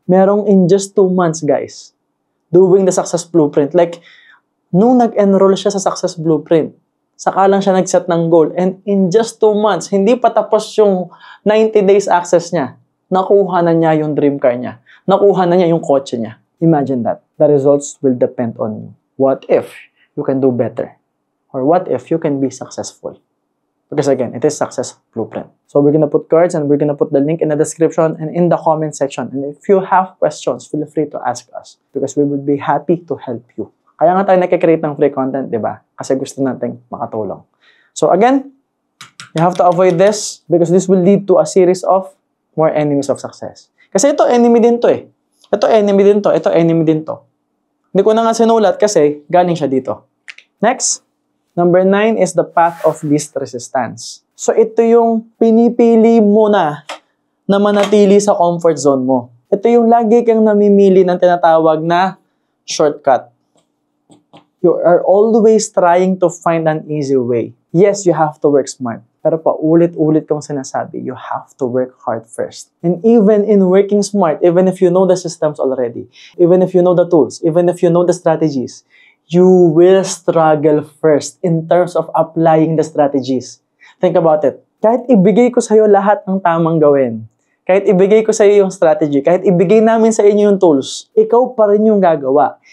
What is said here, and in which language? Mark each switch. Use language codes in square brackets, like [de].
[en] Merong in just 2 months, guys, doing the Success Blueprint. [tl] Like, nung nag-enroll siya sa Success Blueprint, saka lang siya nag-set ng goal. [en] And in just 2 months, [tl] hindi pa tapos yung 90 days access niya. Nakuha na niya yung dream car niya. Nakuha na niya yung kotse niya. [en] Imagine that. The results will depend on you. What if you can do better? Or what if you can be successful? Because again, it is Success Blueprint. So we're gonna put cards and we're gonna put the link in the description and in the comment section. And if you have questions, feel free to ask us. Because we would be happy to help you. [tl] Kaya nga tayo nakikreate ng free content, di ba? Kasi gusto natin makatulong. [en] So again, you have to avoid this because this will lead to a series of more enemies of success. [tl] Kasi ito, enemy din to eh. Ito, enemy din to. Ito, enemy din to. Hindi ko na nga sinulat kasi galing siya dito. [en] Next, number 9 is the path of least resistance. [tl] So ito yung pinipili mo na manatili sa comfort zone mo. Ito yung lagi kang namimili ng tinatawag na shortcut. [en] You are always trying to find an easy way. Yes, you have to work smart. [tl] Pero paulit-ulit kong sinasabi, [en] you have to work hard first. And even in working smart, even if you know the systems already, even if you know the tools, even if you know the strategies, you will struggle first in terms of applying the strategies. Think about it. [tl] Kahit ibigay ko sa'yo lahat ng tamang gawin, kahit ibigay ko sa'yo yung strategy, kahit ibigay namin sa inyo yung tools, ikaw pa rin yung gagawa.